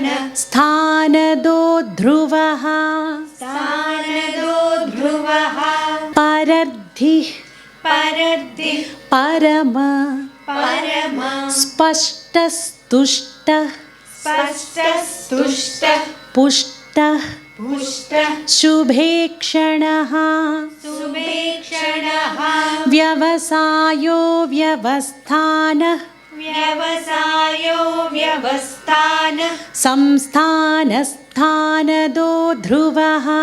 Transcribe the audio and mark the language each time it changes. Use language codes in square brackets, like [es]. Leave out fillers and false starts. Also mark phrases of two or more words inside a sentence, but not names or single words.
[sa] స్థానదో ధ్రువః స్థానదో ధ్రువః పరద్ధి పరద్ధి పరమ పరమ స్పష్టస్తుష్ట స్పష్టస్తుష్ట పుష్ట पुष्टः शुभेक्षणः सुभेक्षणः व्यवसायो व्यवस्थानः व्यवसायो व्यवस्थानः संस्थानस्थानदो ध्रुवः